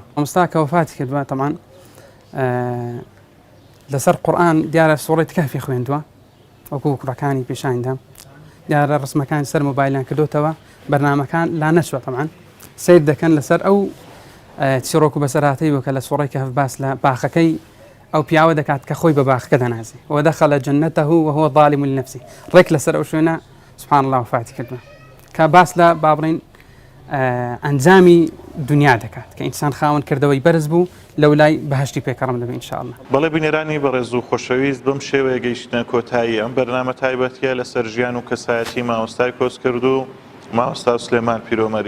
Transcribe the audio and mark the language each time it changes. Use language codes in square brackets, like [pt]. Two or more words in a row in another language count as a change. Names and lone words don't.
[ckb] مامۆستا کە وەفاتی کردووە تەمان لەسەر قورئان دیارە سوڕەی کەهفی خوێندووە، وەکو کوڕەکانی پێشانیدا، دیارە ڕسمەکانی سەر مۆبایلیان کردوتەوە، بەرنامەکان لا نەچوە تەمان سیر دەکەن لەسەر ئەو چیرۆک و بەسەرهاتەی بوو کە لە سوڕەی کەهف باس لە باخەکەی ئەو پیاوە دەکات کە خۆی بە باخەکە دەنازێ، [ar] وەدەخەلە جەنەتەه وهو ظالم لنفسه. [ckb] ڕێک لەسەر ئەو شوێنە [ar] سبحان الله [ckb] وفاتی کردووە، کە باس لە با بڵێن ئەنجامی دنیا دەکات کە ئینسان خاوەن کردەوەی بەرز بوو لەو لای بەهشتی پێکەڕم دەبێت ئینشاءالله. بەڵێ بینێرانی بەڕێز و خۆشەویست، بەم شێوەیە گەیشتنە کۆتایی ئەم بەرنامە تایبەتیە لەسەر ژیان و کەسایەتی مامۆستای کۆس کرد و مامۆستا سلێمان پیرۆمەری.